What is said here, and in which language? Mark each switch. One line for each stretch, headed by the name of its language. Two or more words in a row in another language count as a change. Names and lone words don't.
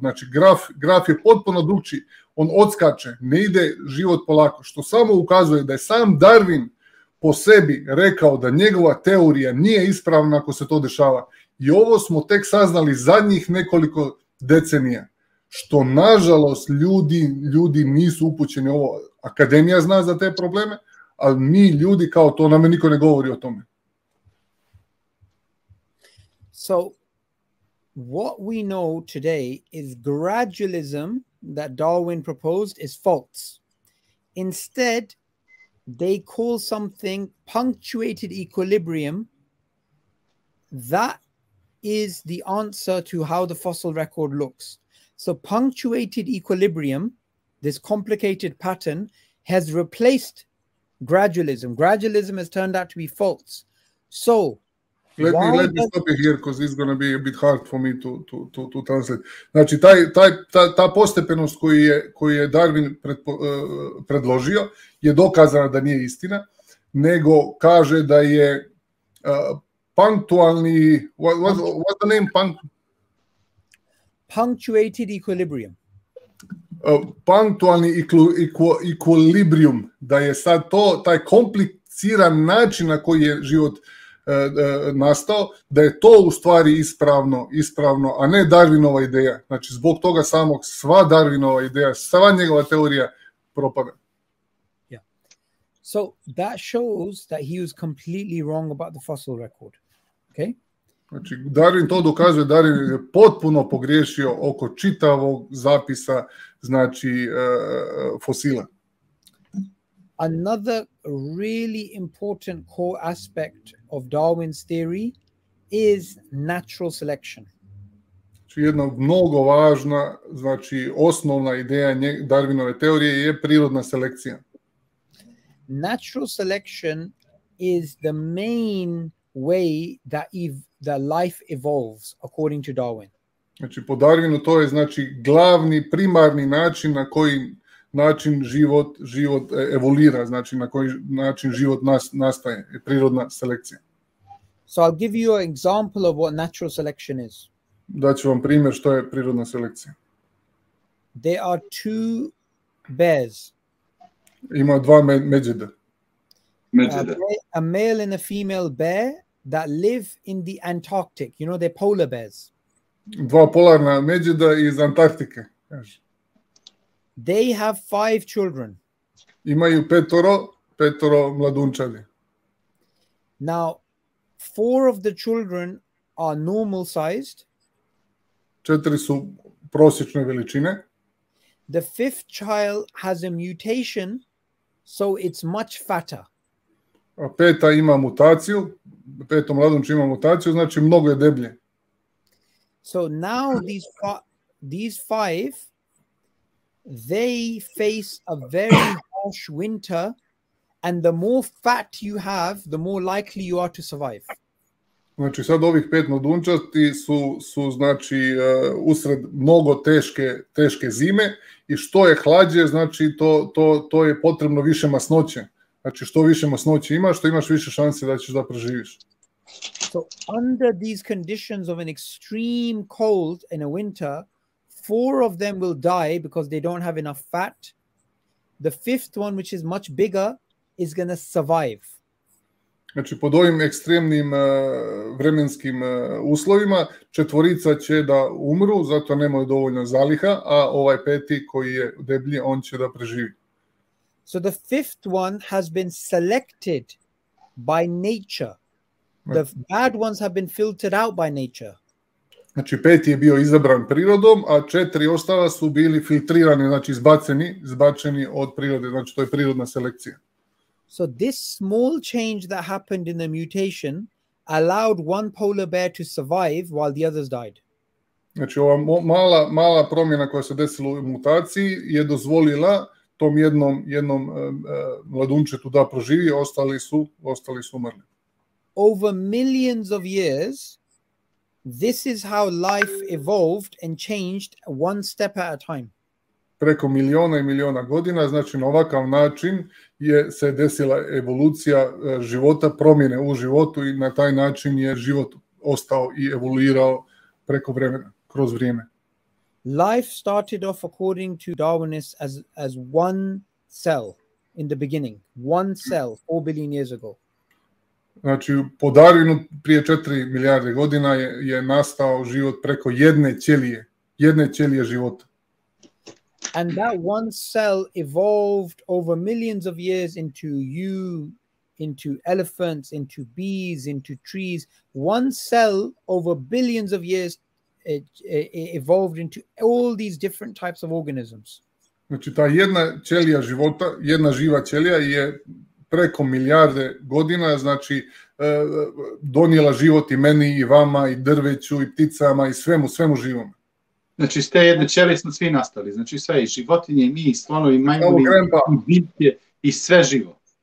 Bosnian: Znači graf je potpuno drugčiji, on odskače, ne ide život polako, što samo ukazuje da je sam Darwin po sebi rekao da njegova teorija nije ispravna ako se to dešava. I ovo smo tek saznali zadnjih nekoliko decenija, što nažalost ljudi nisu upućeni ovo. Akademija zna za te probleme, ali mi ljudi kao to, nam niko ne govori o tome.
English: So, what we know today is gradualism that Darwin proposed is false. Instead, they call something punctuated equilibrium. That is the answer to how the fossil record looks. So, punctuated equilibrium, this complicated pattern, has replaced gradualism. Gradualism has turned out to be false. So, Let me stop you here because it's going to be a bit hard for me to translate.
Bosnian: Znači, ta postepenost koju je Darwin predložio je dokazana da nije istina, nego kaže da je punktualni,
English: what's the name? Punctuated equilibrium.
Bosnian: Punktualni equilibrium, da je sad taj kompliciran način na koji je život nastao, da je to u stvari ispravno, a ne Darwinova ideja. Znači, zbog toga samog sva Darwinova ideja, sva njegova teorija propada.
English: Yeah. So that shows that he was completely wrong about the fossil record. Okay?
Bosnian: Znači, Darwin to dokazuje, Darwin je potpuno pogriješio oko čitavog zapisa, znači, fosila.
English: Another really important core aspect of Darwin's theory is natural selection.
Bosnian: Znači, jedna mnogo važna, znači osnovna ideja Darwinove teorije je prirodna selekcija.
English: Natural selection is the main way that life evolves according to Darwin.
Bosnian: Znači, po Darwinu to je znači glavni, primarni način na koji način život evoluira, znači na koji način život nastaje, je prirodna selekcija.
English: So I'll give you an example of what natural selection is.
Bosnian: Daću vam primjer što je prirodna selekcija.
English: There are two bears.
Bosnian: Ima dva medvjeda.
English: A male and a female bear that live in the Antarctic. You know, they're polar bears.
Bosnian: Dva polarna medvjeda iz Antarktike.
English: They have 5 children.
Bosnian: Imaju petoro mladunčadi.
English: Now, 4 of the children are normal sized.
Bosnian: 4 su prosječne veličine.
English: The 5th child has a mutation, so it's much fatter.
Bosnian: A peta ima mutaciju, peto mladunče ima mutaciju, znači mnogo je deblje.
English: So now these 5, they face a very harsh winter, and the more fat you have, the more likely you are to survive.
Bosnian: Znači sad ovih 5 mladunčati su znači usred mnogo teške zime, i što je hlađe, znači to je potrebno više masnoće Znači, što više masnoće imaš, što imaš više šanse da ćeš da preživiš.
English: So under these conditions of an extreme cold in a winter, 4 of them will die because they don't have enough fat. The 5th one, which is much bigger, is going to survive.
Bosnian: Znači, pod ovim ekstremnim vremenskim uslovima, 4 će da umru, zato nemaju dovoljno zaliha, a ovaj 5. koji je deblji, on će da preživi.
English: So the 5th one has been selected by nature. The bad ones have been filtered out by nature.
Bosnian: Znači, 5. je bio izabran prirodom, a 4 ostala su bili filtrirani, znači izbačeni od prirode, znači to je prirodna selekcija.
English: So this small change that happened in the mutation allowed one polar bear to survive while the others died.
Bosnian: Znači, ova mala promjena koja se desila u mutaciji je dozvolila tom jednom mladunčetu da proživi, ostali su umrli.
English: Over millions of years, this is how life evolved and changed one step at a time.
Bosnian: Preko miliona i miliona godina, znači na ovakav način se desila evolucija života, promjene u životu i na taj način je život ostao i evoluirao preko vremena, kroz vrijeme.
English: Life started off according to Darwinists as one cell in the beginning. One cell 4 billion years ago.
Bosnian: Znači, po Darwinu prije 4 milijarde godina je nastao život preko jedne ćelije života.
English: And that one cell evolved over millions of years into you, into elephants, into bees, into trees. One cell over billions of years evolved into all these different types of organisms.
Bosnian: Znači, ta jedna ćelija života, jedna živa ćelija je preko milijarde godina, znači donijela život i meni, i vama, i drveću, i pticama, i svemu živom. Znači, s te jedne ćelije smo svi nastali, znači sve, i životinje, i mi, i slonovi, i majmuni, i biljke, i sve živo.